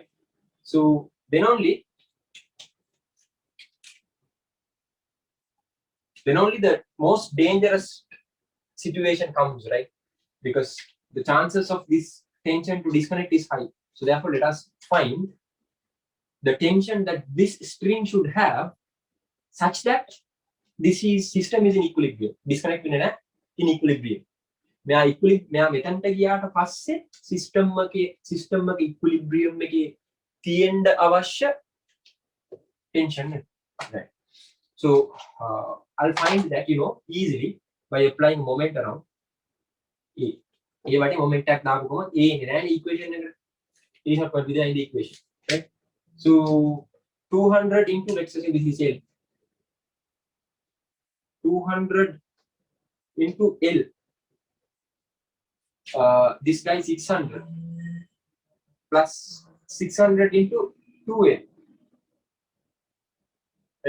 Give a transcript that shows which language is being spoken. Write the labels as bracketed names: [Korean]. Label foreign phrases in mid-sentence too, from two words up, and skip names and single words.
[English] So then only the most dangerous situation comes, right? Because the chances of this tension to disconnect is high. So therefore, let us find the tension that this string should have such that this system is in equilibrium. Disconnect in equilibrium. [Sinhala] මෙයා මෙතනට ගියාට පස්සේ සිස්ටම් එකේ ඉක්විලිබ්‍රියම් එකේ තියෙන්න අවශ්‍ය [English] tension, right? So I'll find that easily by applying moment around A. [Sinhala] A වටේ moment එකක් දාපුවම A එන්නේ නැහැ equation එකට. [English] A is not going to be there in the equation, right? So 200 into, let's say this is L. 200 into L. This guy 600 plus 600 into 2L, right?